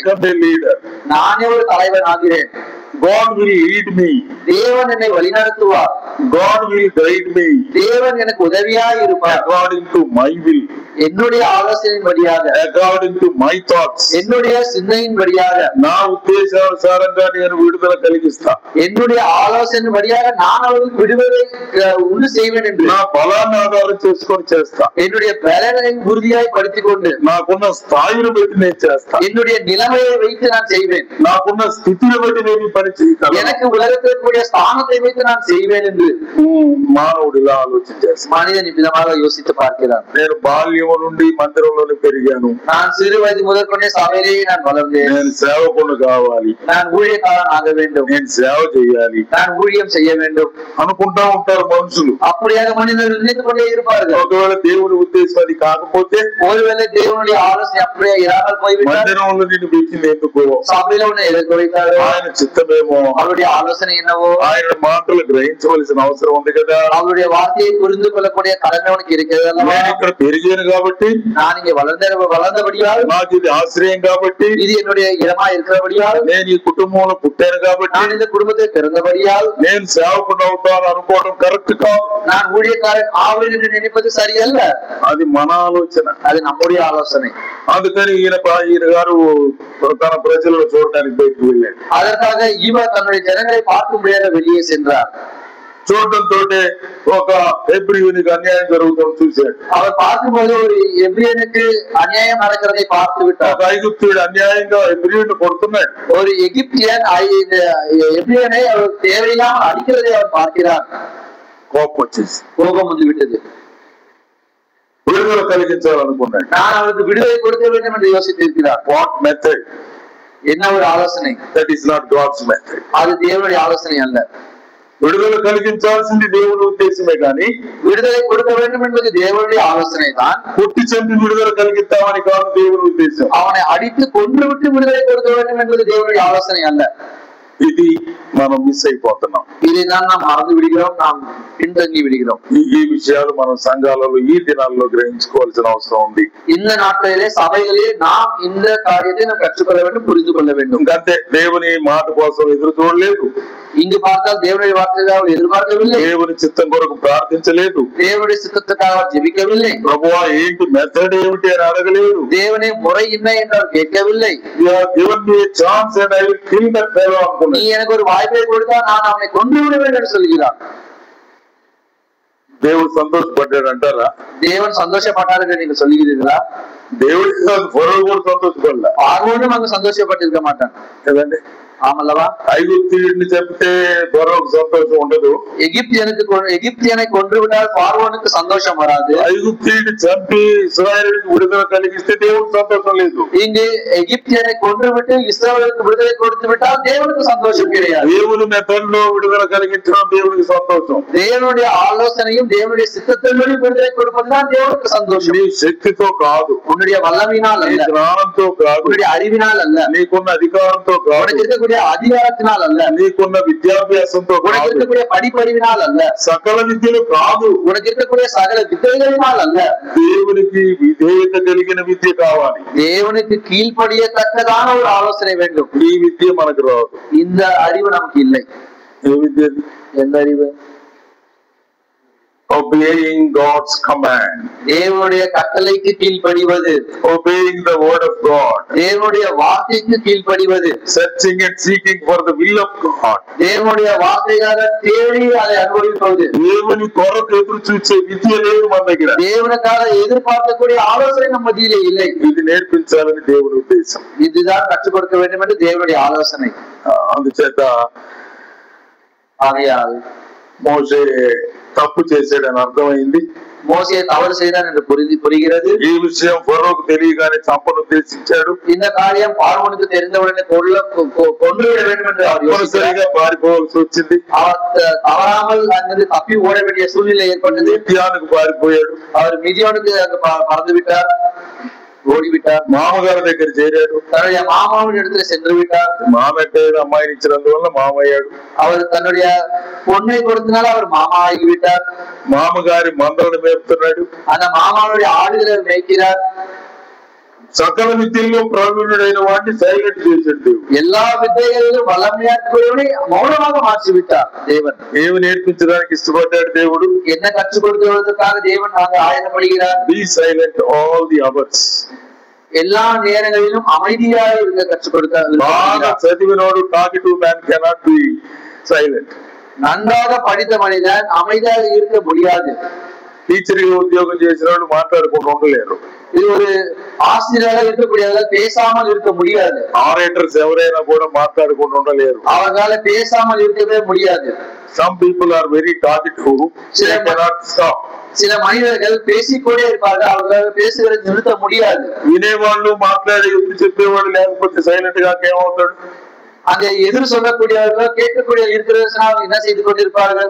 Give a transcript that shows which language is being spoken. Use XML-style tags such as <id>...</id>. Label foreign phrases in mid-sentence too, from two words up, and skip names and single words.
<te>లీడర్,</te> <ta>நானே ஒரு தலைவன் ஆகிறேன்.</ta> <en>God will lead me.</en> <ta>தேவன் என்னை வழிநடத்துவார்.</ta> <en>God will guide me.</en> <ta>தேவன் எனக்கு உதவியாக இருப்பார்.</ta> <en>According to my will.</en> <ta>என்னுடைய ஆலோசனையின்படியாக,</ta> <en>according to my thoughts.</en> <ta>என்னுடைய சிந்தையின்படியாக,</ta> <te>నా ఉద్దేశానుసారంగా నేను విడుదల కలిగిస్తా.</te> <ta>என்னுடைய ఆలోచనబడిயாக நான் அவர்களுக்கு விடுதலை உண்டு செய்வேன் என்று</ta> <te>నా బలాన్ని ఆధారం చేసుకొని చేస్తా.</te> <ta>என்னுடைய பலனை உறுதியாய் படுத்திக் கொண்டு</ta> <te>నాకున్న స్థాయిని బట్టి నేను చేస్తా.</te> <ta>என்னுடைய நிலைமையை வைத்து நான் செய்வேன்.</ta> <te>నాకున్న స్థితిని బట్టి నేను పని చేయగలను.</te> <ta>எனக்கு உலகத்தில் கூடிய ஸ்தானத்தை வைத்து நான் செய்வேன் என்று</ta> <te>మానవుడు ఇలా ఆలోచించేస్తాడు.</te> <ta>மனிதன் விதமாக யோசித்து பார்க்கிறான்.</ta> <te>నేను బాల్యం నుండి మందిరంలోనే పెరిగాను.</te> <ta>நான் சிறு வயது முதற்கொண்டே சபையிலேயே நான் வளர்ந்தேன்.</ta> <te>నేను సేవకుడు కావాలి,</te> <ta>நான் ஊழியக்காரன் ஆக வேண்டும்,</ta> <te>నేను సేవ చేయాలి,</te> <ta>நான் ஊழியம் செய்ய வேண்டும்</ta> <te>అనుకుంటా ఉంటారు మనుషులు.</te> <ta>அப்படியாக மனிதர்கள் நினைத்துக் கொண்டே இருப்பார்கள்.</ta> <te>ఒకవేళ దేవుడి ఉద్దేశం అది కాకపోతే,</te> <ta>ஒருவேளை தேவனுடைய ஆலோசனை அப்படியே இராமல் போய்விட்டால்,</ta> <te>మందిరంలో నిన్ను పెట్టింది ఎందుకో,</te> <ta>சபையில உன்னை எதற்கு வைத்தாரோ,</ta> <te>ఆయన చిత్తమేమో,</te> <ta>அவருடைய ஆலோசனை என்னவோ,</ta> <te>ఆయన మాటలు గ్రహించవలసిన అవసరం ఉంది కదా,</te> <ta>அவருடைய வார்த்தையை புரிந்து கொள்ளக்கூடிய கடமை உனக்கு இருக்கிறது அல்லவா?</ta> <te>నేను ఇక్కడ పెరిగాను కాబట్టి,</te> <ta>நான் இங்கே வளர்ந்தபடியால்,</ta> <te>నాకు ఇది ఆశ్రయం కాబట్టి,</te> <ta>இது என்னுடைய இடமா இருக்கிறபடியால்,</ta> <te>నేను ఈ కుటుంబంలో పుట్టాను కాబట్టి,</te> <ta>நான் இந்த குடும்பத்தில் பிறந்தபடியால்</ta> <te>నేను సేవకుడు అవుతాను అనుకోవడం కరెక్ట్ కాదు.</te> <ta>நான் ஊழியக்காரன் ஆவேன் என்று நினைப்பது சரியல்ல.</ta> <te>అది మన ఆలోచన,</te> <ta>அது நம்முடைய ஆலோசனை.</ta> <te>అందుకని ఈయన గారు తన ప్రజలను చూడటానికి బయటకు వెళ్ళాడు.</te> <ta>அதற்காக இவர் தன்னுடைய ஜனங்களை பார்க்கும்படியாக வெளியே சென்றார்.</ta> <te>చూడటంతో ఒక హెబ్రీయునికి అన్యాయం జరుగుతుంది చూశాడు.</te> <ta>அவர் பார்க்கும்போது ஒரு எபிரியனுக்கு அநியாயம் நடக்கிறதை பார்த்து விட்டார்.</ta> <te>ఒక ఐగుప్తుడు అన్యాయంగా హెబ్రీయుని కొడుతున్నాడు.</te> <ta>ஒரு எகிப்தியன் எபிரியனை அவர் தேவையில்லாமல் அடிக்கிறதை அவர் பார்க்கிறார்.</ta> <te>కోపం వచ్చేసి</te> <ta>கோபம் வந்து விட்டது.</ta> <te>విడుదల కలిగించాలనుకున్నాడు.</te> <ta>நான் அவருக்கு விடுதலை கொடுக்க வேண்டும் என்று யோசித்திருக்கிறார்.</ta> <en>What method?</en> <ta>என்ன ஒரு ஆலோசனை?</ta> <en>That is not God's method.</en> <ta>அது தேவனுடைய ஆலோசனை அல்ல.</ta> <te>విడుదల కలిగించాల్సింది దేవుని ఉద్దేశమే కానీ,</te> <ta>விடுதலை கொடுக்க வேண்டும் என்பது தேவனுடைய ஆலோசனை தான்.</ta> <te>కొట్టి చంపి విడుదల కలిగిస్తామని కాదు దేవుని ఉద్దేశం.</te> <ta>அவனை அடித்து கொன்று விட்டு விடுதலை கொடுக்க வேண்டும் என்பது தேவனுடைய ஆலோசனை அல்ல.</ta> <te>ఇది మనం మిస్ అయిపోతున్నాం.</te> <ta>இதைதான் நாம் மறந்து விடுகிறோம், நாம் பின்தங்கி விடுகிறோம்.</ta> <te>ఈ విషయాలు మనం సంఘాలలో ఈ దినాల్లో గ్రహించుకోవాల్సిన అవసరం ఉంది.</te> <ta>இந்த நாட்களிலே சபைகளிலே நாம் இந்த காரியத்தை நாம் கற்றுக்கொள்ள வேண்டும், புரிந்து கொள்ள வேண்டும்.</ta> <te>ఇంకంతే, దేవుని మాట కోసం ఎదురు చూడలేదు.</te> <ta>இங்கு பார்த்தால் தேவனுடைய வார்த்தைக்காக எதிர்பார்க்கவில்லை,</ta> <te>దేవుని చిత్తం కొరకు ప్రార్థించలేదు,</te> <ta>தேவனுடைய சித்தத்துக்காக ஜெபிக்கவில்லை,</ta> <te>ప్రభువా ఏంటి మెథడ్ ఏమిటి అని అడగలేదు,</te> <ta>தேவனே முறை என்ன என்று அவர் கேட்கவில்லை. நீ எனக்கு ஒரு வாய்ப்பை கொடுத்தா நான் அவனை கொண்டு விடுவேன் என்று சொல்கிறார்.</ta> <te>దేవుడు సంతోషపడ్డాడు అంటారా?</te> <ta>தேவன் சந்தோஷப்பட்டார் என்று நீங்க சொல்லுகிறீர்களா?</ta> <te>దేవుడు కూడా సంతోషపడలే,</te> <ta>பார்வோனும் அங்கு சந்தோஷப்பட்டிருக்க மாட்டான்</ta> <te>కదండి.</te> <ta>ஆமல்லவா?</ta> <te>ఐగుప్తీయుడిని చెప్తే ఫరోకు సంతోషం ఉండదు.</te> <ta>எகிப்தியனை கொன்று விட்டால் பார்வோனுக்கு சந்தோஷம் வராது.</ta> <te>ఐగుప్తీయుడిని చంపి ఇశ్రాయేలుకి విడుదల కలిగిస్తే దేవుడికి సంతోషం లేదు.</te> <ta>இங்கு எகிப்தியனை கொன்று விட்டு இஸ்ரவேலுக்கு விடுதலை கொடுத்து விட்டால் தேவனுக்கு சந்தோஷம் கிடையாது.</ta> <te>దేవుని మెథడ్లో విడుదల కలిగించడం దేవుడికి సంతోషం.</te> <ta>தேவனுடைய ஆலோசனையும் தேவனுடைய சித்தத்தின்படி விடுதலை கொடுப்பதுதான் தேவனுக்கு சந்தோஷம்.</ta> <te>నీ శక్తితో కాదు,</te> <ta>உன்னுடைய வல்லமையினால் அல்ல,</ta> <te>జ్ఞానంతో కాదు,</te> <ta>உன்னுடைய அறிவினால் அல்ல,</ta> <te>నీకున్న అధికారంతో కాదు,</te> <ta>உனக்கு இருக்கக்கூடிய அதிகாரத்தினால் அல்ல,</ta> <te>నీకున్న విద్యాభ్యాసంతో</te> <ta>உனக்கு</ta> <te>కాదు,</te> <ta>இருக்கக்கூடிய படிப்பறிவினால் அல்ல,</ta> <te>సకల విద్యలు కాదు,</te> <ta>உனக்கு இருக்கக்கூடிய சகல வித்தைகளினால் அல்ல,</ta> <te>దేవునికి విధేయత కలిగిన విద్య కావాలి.</te> <ta>தேவனுக்கு கீழ்ப்படியத்தக்கதான ஒரு ஆலோசனை வேண்டும்.</ta> <te>ఈ విద్య మనకు రాదు.</te> <ta>இந்த அறிவு நமக்கு இல்லை.</ta> <te>ఏ విద్య?</te> <ta>எந்த அறிவு?</ta> <en>Obeying God's command,</en> <ta>தேவனுடைய கட்டளைக்கு கீழ்ப்படிவது,</ta> <en>obeying the word of God,</en> <ta>தேவனுடைய வார்த்தைக்கு கீழ்ப்படிவது,</ta> <en>searching and seeking for the will of God,</en> <ta>தேவனுடைய வார்த்தைக்காக தேடி அதை அனுபவிப்பது,</ta> <te>దేవుని కొరకు ఎదురు చూసే విద్య లేదు మన దగ్గర.</te> <ta>தேவனுக்காக எதிர்பார்க்கக்கூடிய ஆலோசனை நம்ம மத்தியிலே இல்லை.</ta> <te>ఇది నేర్పించాలని దేవుని ఉద్దేశం.</te> <ta>இதுதான் கற்றுக் கொடுக்க வேண்டும் என்று தேவனுடைய ஆலோசனை.</ta> <te>అందుచేత</te> <ta>ஆகையால்</ta> <te>మోషే తప్పు చేశాడని అర్థమైంది.</te> <ta>மோசே தவறு செய்தான் என்று புரிகிறது.</ta> <te>ఈ విషయం ఫరోకు తెలియగానే చంపను ఉద్దేశించాడు.</te> <ta>இந்த காரியம் பார்வோனுக்கு தெரிந்தவுடனே கொன்றுவிட வேண்டும் என்று அவர்</ta> <te>யோசிச்சா பாரிపోవాల్సి వచ్చింది.</te> <ta>அவர் தவறாமல் அங்கிருந்து தப்பி ஓட வேண்டிய சூழ்நிலை ஏற்பட்டது.</ta> <te>மிதியானுக்கு பாరిపోయాడు.</te> <ta>அவர் மிதியானுக்கு பறந்து விட்டார், ஓடிவிட்டார்.</ta> <te>మామగారి దగ్గర చేరాడు.</te> <ta>தன்னுடைய மாமாவின் இடத்துல சென்று விட்டார்.</ta> <te>మామట్టే అమ్మాయిని ఇచ్చినందువల్ల మామయ్యాడు.</te> <ta>அவர் தன்னுடைய பொண்ணை கொடுத்தனால அவர் மாமா ஆகிவிட்டார்.</ta> <te>మామగారి మందలను మేపుతున్నాడు.</te> <ta>அந்த மாமாவுடைய ஆடுகளை மேய்க்கிறார்.</ta> <te>సకల విద్యల్లో ప్రవీణుడైన వాడిని సైలెంట్ చేశాడు.</te> <ta>எல்லா విద్యகளிலும் வல்லமையாக்குவதை மௌனமாக மாற்றி விட்டார் தேவன்.</ta> <te>ఏమి నేర్పించడానికి ఇష్టపడ్డాడు దేవుడు?</te> <ta>என்ன கற்றுக் கொடுக்கிறதுக்காக தேவன் அங்கு ஆயத்தப்படுகிறார்.</ta> <en>Be silent all the hours.</en> <ta>எல்லா நேரங்களிலும் அமைதியாக இருக்க கற்றுக் கொடுக்க.</ta> <en>చదివినోడు talkative man cannot be silent.</en> <ta>நன்றாக படித்த மனிதன் அமைதியாக இருக்க முடியாது.</ta> <te>టీచర్ గా ఉద్యోగం చేసిన వాళ్ళు మాట్లాడుకుంటూ ఉండలేరు.</te> <ta>இது ஒரு ஆசிரியராக இருக்கக்கூடியவர்கள் பேசாமல் இருக்க முடியாது.</ta> <te>ఆరేటర్స్ ఎవరైనా కూడా మాట్లాడుకుంటూ ఉండలేరు.</te> <ta>அவர்களால பேசாமல் இருக்கவே முடியாது.</ta> <en>Some people are very talkative. They cannot stop.</en> <ta>சில மனிதர்கள் பேசிக்கொண்டே இருப்பார்கள், அவர்களால் பேசுவதை நிறுத்த முடியாது.</ta> <te>వినేవాళ్ళు మాట్లాడి ఎదురు చెప్పేవాళ్ళు లేకపోతే సైలెంట్ గా ఏమవుతాడు?</te> <ta>அங்க எதிர் சொல்லக்கூடியவர்கள் கேட்கக்கூடிய இருக்கிறது என்ன செய்து கொண்டிருப்பார்கள்?</ta>